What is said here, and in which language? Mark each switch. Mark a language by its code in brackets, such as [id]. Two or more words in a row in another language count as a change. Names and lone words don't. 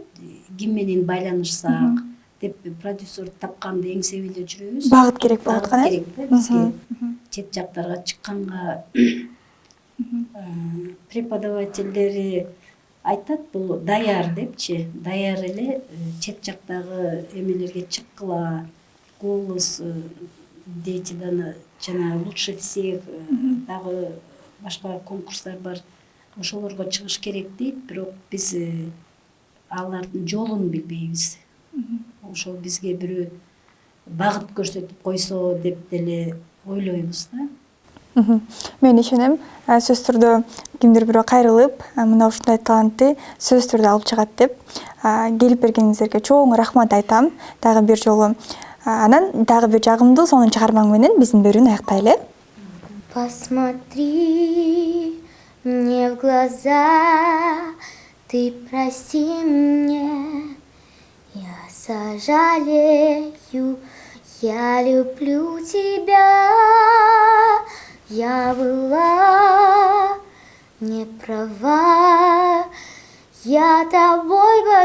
[ky] Ким менен байланышсак деп продюсер тапканды эңсеп эле жүрөбүз. Багыт керек болуп аткан, керек да бизге. Чет жактарга чыкканга преподавательдери айтат бул даяр депчи, даяр эле чет жактагы эмелерге чыккыла, голос дети жанагы лучше всех дагы башка конкурстар бар, ошолорго чыгыш керек дейт, бирок биз алардын жолун билбейбиз. Ошол бизге бирөө багыт көрсөтүп койсо деп деле ойлойбуз да. Мен ишенем, сөз түрдө кимдир бирөө кайрылып, мына ушундай талантты сөз түрдө алып чыгат деп, келип бергениңиздерге чоң рахмат айтам. Дагы бир жолу. Анан дагы бир жагымдуу сонун чыгармаң менен биздин берүүнү аяктайлы. [ru] Посмотри мне в глаза, ты прости мне, я сожалею, я люблю тебя, я была не права, я тобой